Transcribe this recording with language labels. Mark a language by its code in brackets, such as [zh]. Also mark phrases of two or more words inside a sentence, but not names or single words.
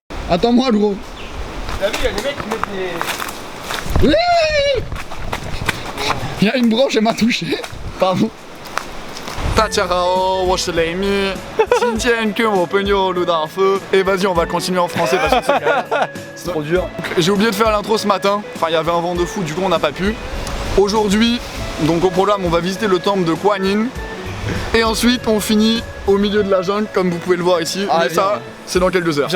[fr] Attends-moi, gros. T'as vu, il y a des mecs qui mettent des... Oui. Il y a une branche, elle m'a touché. Pardon. [zh] 大家好，我是雷米。今天跟我朋友鲁道夫。 [fr] Et vas-y, on va continuer en français parce que c'est trop dur. J'ai oublié de faire l'intro ce matin. Enfin, il y avait un vent de fou, du coup, on n'a pas pu. Aujourd'hui, donc au programme, on va visiter le temple de Kuan Yin. Et ensuite, on finit au milieu de la jungle, comme vous pouvez le voir ici. Ah, mais ça, c'est dans quelques heures.